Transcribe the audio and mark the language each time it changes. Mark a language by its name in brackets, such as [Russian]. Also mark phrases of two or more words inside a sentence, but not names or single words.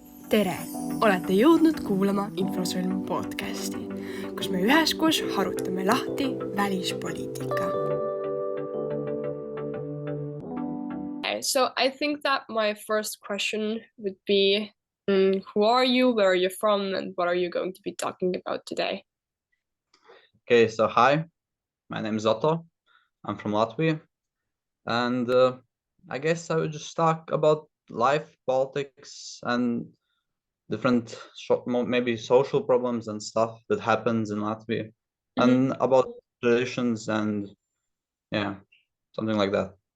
[Estonian] tere! Olete jõudnud kuulama Infosõlm podcasti, kus me üheskoos harutame lahti välispoliitika. [English] So I think that my first question would be, who are you, where are you from, and what are you going to be talking about today? Okay, so hi, my name is Otto. I'm from Latvia, and I guess I would just talk about life, politics, and different maybe social problems and stuff that happens in Latvia, and about traditions and something like that.